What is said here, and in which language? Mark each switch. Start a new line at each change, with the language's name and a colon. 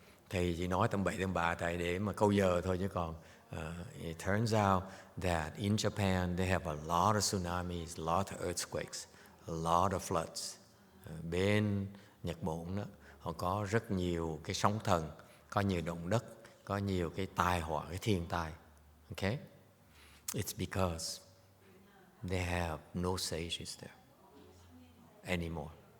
Vietnamese: Thầy chỉ nói tầm bậy tầm bạ tại để mà câu giờ thôi chứ còn.
English: It turns out that in Japan they have a lot of tsunamis, a lot of earthquakes, a lot of floods.
Vietnamese: Bên Nhật Bản đó, họ có rất nhiều cái sóng thần, có nhiều động đất, có nhiều cái tai họa, cái thiên tai.
English: Okay? It's because they have no sages there anymore.